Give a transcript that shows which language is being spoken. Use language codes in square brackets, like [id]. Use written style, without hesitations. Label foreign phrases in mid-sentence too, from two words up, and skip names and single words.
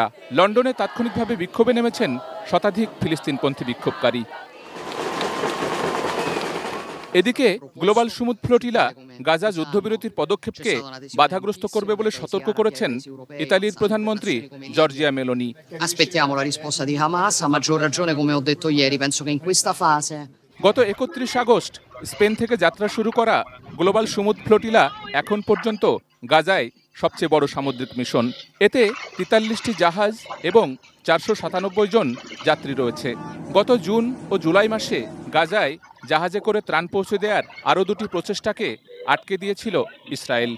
[bn] লন্ডনে তাৎক্ষণিকভাবে বিক্ষোভে নেমেছেন শতাধিক ফিলিস্তিনপন্থী বিক্ষোভকারী। এদিকে গ্লোবাল সুমুদ ফ্লোটিলা গাজা যুদ্ধবিরতির পদক্ষেপকে বাধাগ্রস্ত করবে বলে সতর্ক করেছেন ইতালির প্রধানমন্ত্রী জর্জিয়া মেলোনি। [it] Aspettiamo la risposta di Hamas, a maggior ragione come ho detto ieri, penso che in questa fase [bn] গত ৩১ আগস্ট স্পেন থেকে যাত্রা শুরু করা গ্লোবাল সুমুদ ফ্লোটিলা এখন পর্যন্ত গাজায় সবচেয়ে বড় সামুদ্রিক মিশন। এতে ৪৩টি জাহাজ এবং ৪৯৭ জন যাত্রী রয়েছে। গত জুন ও জুলাই মাসে গাজায় জাহাজে করে ত্রাণ পৌঁছে দেওয়ার আরও দুটি প্রচেষ্টাকে আটকে দিয়েছিল ইসরায়েল।